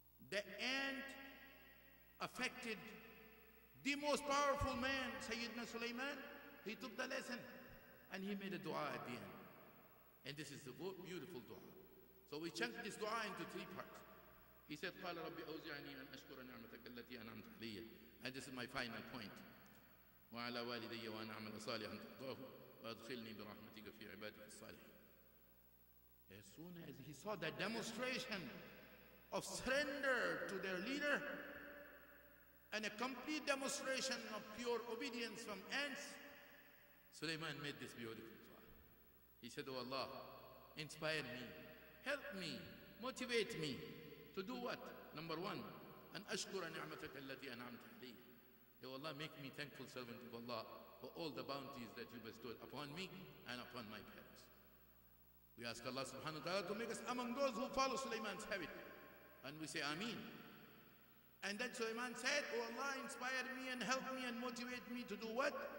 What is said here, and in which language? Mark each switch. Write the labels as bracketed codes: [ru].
[en] The ant affected the most powerful man, Sayyidina Sulaiman. He took the lesson and he made a dua at the end. And this is the beautiful dua. So we chunked this dua into 3 parts. He said, [ar] قال رب أوزعني أن أشكر نعمتك التي أنعمت علي. [en] And this is my final point. [ar] وعلى والدي وأن أعمل صالحا ترضاه وأدخلني برحمتك في عبادك الصالحين. [en] As soon as he saw that demonstration of surrender to their leader and a complete demonstration of pure obedience from ants, Sulaiman made this beautiful dua. He said, Oh Allah, inspire me, help me, motivate me to do what? Number 1, [ar] أن أشكر نعمتك التي أنعمت علي. [en] Oh Allah, make me thankful servant of Allah for all the bounties that you bestowed upon me and upon my parents. We ask Allah subhanahu wa ta'ala to make us among those who follow Sulaiman's habit. And we say Ameen. And then Sulaiman said, Oh Allah, inspire me and help me and motivate me to do what?